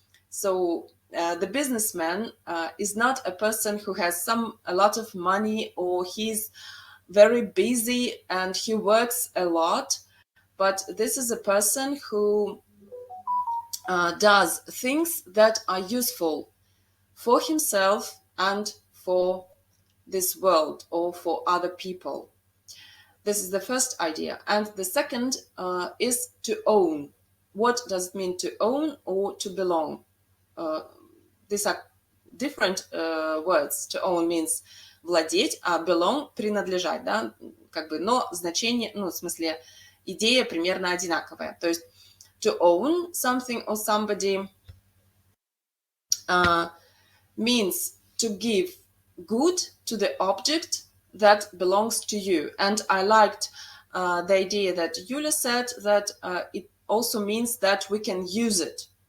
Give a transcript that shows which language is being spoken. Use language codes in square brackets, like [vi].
[en] So the businessman is not a person who has a lot of money, or he's very busy and he works a lot, but this is a person who does things that are useful for himself and for this world or for other people. This is the first idea. And the second is to own. What does it mean to own or to belong? These are different words. To own means [ru] владеть, а belong – принадлежать, да, как бы, но значение, ну, в смысле, идея примерно одинаковая. То есть [en] to own something or somebody means to give good to the object that belongs to you. And I liked the idea that Yulia said, that it also means that we can use it.